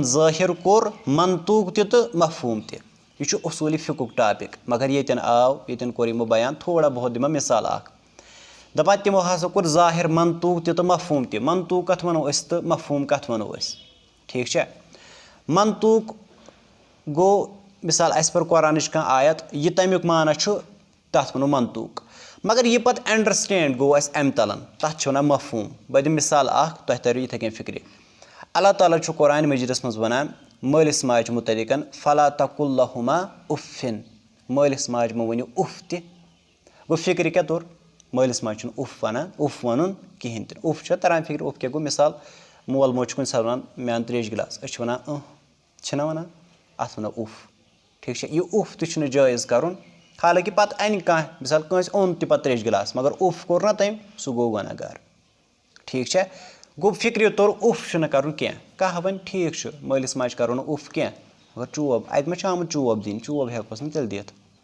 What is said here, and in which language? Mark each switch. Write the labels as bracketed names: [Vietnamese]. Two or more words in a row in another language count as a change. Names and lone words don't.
[Kashmiri] ظٲہِر کوٚر منطوق تہِ تہٕ مفہوٗم تہِ یہِ چھُ اصوٗلِ فِقُک ٹاپِک مگر ییٚتٮ۪ن کوٚر یِمو بیان تھوڑا بہت دِمو مِثال اکھ دپان تِمو ہسا کوٚر ظٲہِر منطوق تہِ تہٕ مفہوٗم تہِ منطوق کتھ ونو أسۍ تہٕ مفہوٗم کتھ ونو أسۍ ٹھیٖک چھا منطوق گوٚو مِثال اسہِ پٔر قۄرانٕچ کانٛہہ آیت یہِ تمیُک معنا چھُ تتھ ونو منطوق مگر یہِ پتہٕ انڈرسٹینڈ گوٚو اسہِ امہِ تلن تتھ چھِ ونان مفہوٗم بہٕ دِمہٕ مِثال اکھ تۄہہِ ترِو یِتھٕے کٔنۍ فِکرِ اللہ تعالیٰ چھُ قرآنِ مجیٖدس منٛز ونان مٲلِس ماجہِ مُتعلِقن [Arabic] فلا تقل لہما اُفِن [Kashmiri] مٲلِس ماجہِ مہ ؤنِو اُف تہِ گوٚو فِکرِ کیٛاہ توٚر مٲلِس ماجہِ چھُنہٕ اُف ونان اُف ونُن کِہینۍ تہِ اُف چھا تران فِکرِ اُف کیٛاہ گوٚو مِثال مول موج چھُ کُنہِ ساتہٕ ونان مےٚ اَن تریش گِلاس أسۍ چھِ ونان چھِنہ ونان اتھ ونو اُف ٹھیٖک چھا یہِ اُف تہِ چھُنہٕ جٲیز کرُن حالانکہِ پتہٕ انہِ کانٛہہ مِثال کٲنٛسہِ اوٚن تہِ پتہٕ تریش گِلاس مگر اُف کوٚر نا تٔمۍ سُہ گوٚو گۄناہ گار ٹھیٖک چھا گوٚو فِکرِ توٚر اُف چھُنہٕ کرُن کینٛہہ کانٛہہ وَنہِ ٹھیٖک چھُ مٲلِس ماجہِ کرو نہٕ اُف کینٛہہ مگر چوب اتہِ ما چھُ آمُت چوب دِنۍ چوب ہٮ۪کوس نہٕ تیٚلہِ دِتھ